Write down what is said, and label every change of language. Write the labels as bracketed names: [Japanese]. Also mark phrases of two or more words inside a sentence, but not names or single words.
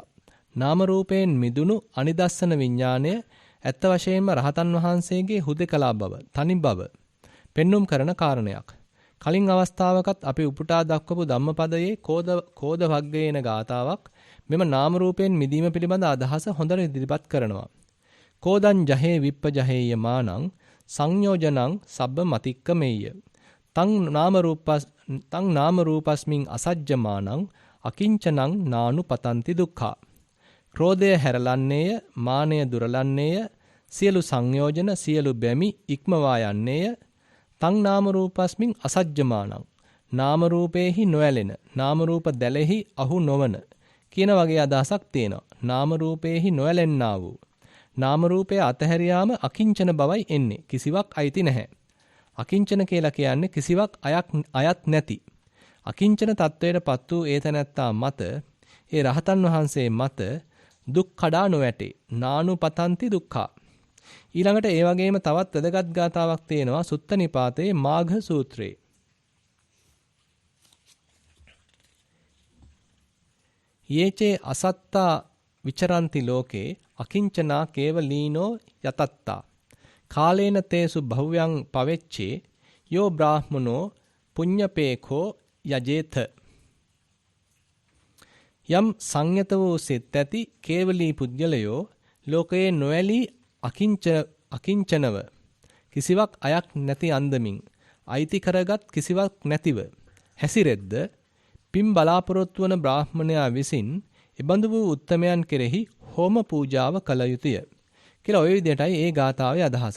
[Sinhala] නාම රූපයෙන් මිදුණු අනිදස්සන විඥාණය ඇත්ත වශයෙන්ම රහතන් වහන්සේගේ හුදකලා බව, තනි බව පෙන්눔 කරන කාරණයක්. කලින් අවස්ථාවකත් අපි උපුටා දක්වපු ධම්මපදයේ කෝද වග්ගයේන ගාතාවක් මෙම නාම රූපයෙන් මිදීම පිළිබඳ අදහස හොඳට ඉදිරිපත් කරනවා. [Pali] කෝදං ජහේ විප්පජහේය මානං සංයෝජනං සබ්බ මතික්කමෙය්‍ය. තං නාම රූපස්මින් අසජ්ජමානං අකිංචනං නානු පතන්ති දුක්ඛා. [Sinhala] ක්‍රෝධය හැරලන්නේය, මානය දුරලන්නේය, සියලු සංයෝජන සියලු බැමි ඉක්මවා යන්නේය. [Pali] තං නාම රූපස්මින් අසජ්ජමානං [Sinhala] නාම රූපේහි නොඇලෙන, නාම රූප දැලෙහි අහු නොවන කියන වගේ අදහසක් තියෙනවා. නාම රූපේහි නොඇලෙන්නා වූ නාම රූපය අතහැරියාම අකිංචන බවයි එන්නේ. කිසිවක් අයිති නැහැ. අකිංචන කියලා කියන්නේ කිසිවක් අයත් නැති. අකිංචන තත්වයටපත් වූ ඒතනත්තා මත, ඒ රහතන් වහන්සේ මත දුක් කඩා නොවැටේ. [Pali] නානු පතන්ති දුක්ඛා. [Sinhala] ඊළඟට ඒ වගේම තවත් වැදගත් ගාතාවක් තියෙනවා සුත්ත නිපාතයේ මාඝ සූත්‍රයේ. [Pali] යේචේ අසත්තා විචරಂತಿ ලෝකේ අකිංචනා කේවලීනෝ යතත්තා. කාලේන තේසු භව්‍යං පවෙච්චේ යෝ බ්‍රාහ්මනෝ පුඤ්ඤපේඛෝ යජේත. [Sinhala] යම් සංයත වූ සිත් ඇති කේවලී පුද්ගලයෝ ලෝකයේ නොඇලී අකිංචනව කිසිවක් අයක් නැති අන්දමින් අයිති කරගත් කිසිවක් නැතිව හැසිරෙද්ද පින් බලාපොරොත්තු වන බ්‍රාහ්මණයා විසින් එබඳු වූ උත්තමයන් කෙරෙහි හෝම පූජාව කළ යුතුය කියලා ওই විදිහටයි ඒ ගාථාවේ අදහස.